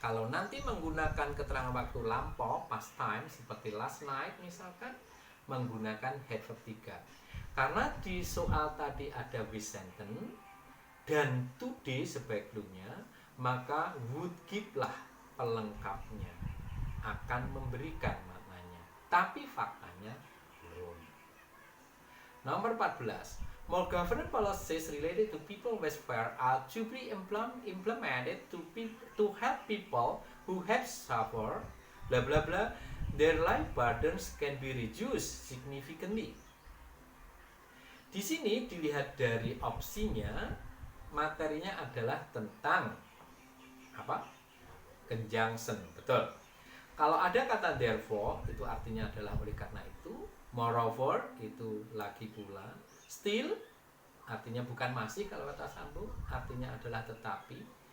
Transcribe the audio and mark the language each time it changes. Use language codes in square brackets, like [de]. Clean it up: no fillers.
[id] Kalau nanti menggunakan keterangan waktu lampau, past time, seperti last night misalkan, menggunakan had verb 3. Karena di soal tadi ada with sentence dan today sebagai clue-nya, maka would give lah pelengkapnya, akan memberikan maknanya. Tapi faktanya belum. Nomor 14. [en] More government policies related to people welfare are to be implemented to help people who have suffered blah blah blah, their life burdens can be reduced significantly. [id] Di sini dilihat dari opsinya, materinya adalah tentang apa? Conjunction, betul. Kalau ada kata therefore, itu artinya adalah oleh karena itu. Moreover, itu lagi pula. Still, artinya bukan masih kalau kata sambung, artinya adalah tetapi.